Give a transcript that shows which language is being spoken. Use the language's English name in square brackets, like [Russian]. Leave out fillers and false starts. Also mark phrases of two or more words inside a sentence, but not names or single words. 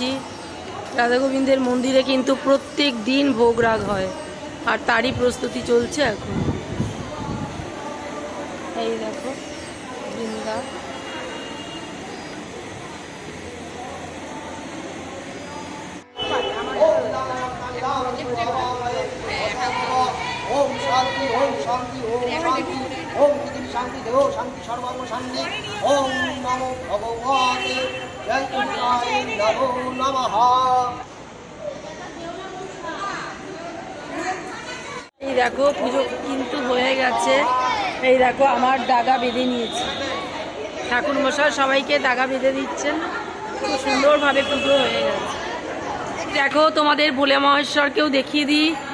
[Bangla] রাধা গোবিন্দের মন্দিরে কিন্তু প্রত্যেক দিন ভোগ রাগ হয়, আর তারই প্রস্তুতি চলছে এখন। এই দেখো বৃন্দা। [Sanskrit] ओम शांति ओम शांति ओम शांति ओम पृथ्वी शांति देव शांति सर्वांग शांति ओम नमो भगवते जय कृष्णाय नमो नमः। [Bangla] এই দেখো পুজো কিন্তু হয়ে গেছে। এই দেখো আমার দাগা বেঁধে নিয়েছি, ঠাকুর মশাই সবাইকে দাগা বেঁধে দিচ্ছেন। খুব সুন্দরভাবে পুজো হয়ে গেছে। দেখো তোমাদের ভোলে মহেশ্বরকেও দেখিয়ে দিই।